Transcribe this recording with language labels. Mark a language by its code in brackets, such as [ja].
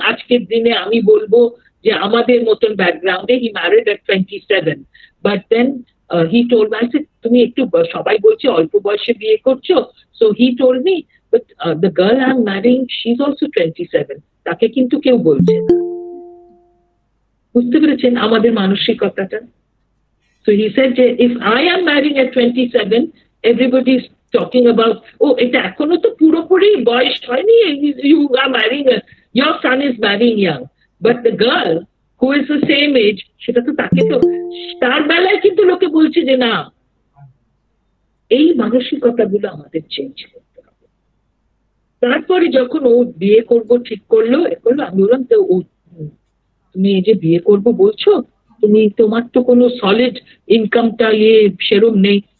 [bn] আজকের দিনে আমি বলবো যে আমাদের মতন ব্যাকগ্রাউন্ডে [en] he married at 27, but then he told me, [bn] তুমি একটু, সবাই বলছে অল্প বয়সে বিয়ে করছো, [en] so he told me, but the girl I am marrying she is also 27, [bn] তাকে কিন্তু কেউ বলছে না। বুঝতে পেরেছেন আমাদের মানসিকতাটা? [en] So he said, if I am marrying at 27, everybody is talking about, oh, [bn] এটা এখনো তো পুরোপুরি বয়স হয়নি, [en] you are marrying, your son is marrying young. But the girl who is the same age, [bn] সেটা তো তাকে তো, তার বেলায় কিন্তু লোকে বলছে যে না। এই মানসিকতাগুলো আমাদের চেঞ্জ করতে হবে। তারপরে যখন ও বিয়ে করবো ঠিক করলো, আমি বললাম, তো ও, তুমি এই যে বিয়ে করবো বলছো, তুমি, তোমার তো কোনো সলিড ইনকামটা সেরম নেই।